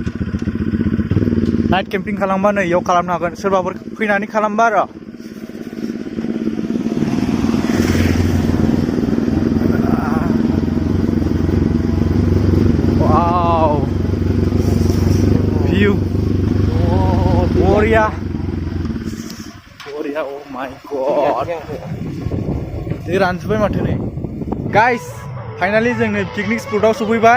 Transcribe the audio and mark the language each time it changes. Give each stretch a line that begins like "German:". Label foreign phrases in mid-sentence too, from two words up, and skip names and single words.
Bodo: नाइट केम्पिं खालामबा नै इयाव खालामनो हागोन सोरबाफोर फैनानै खालामबा आरो वाव भिउ बरिया बरिया
English: oh my
Bodo: god दै रानजोब्बाय माथो नै गाइस फाइनालि जों नै पिकनिक स्पटआव सफैबाय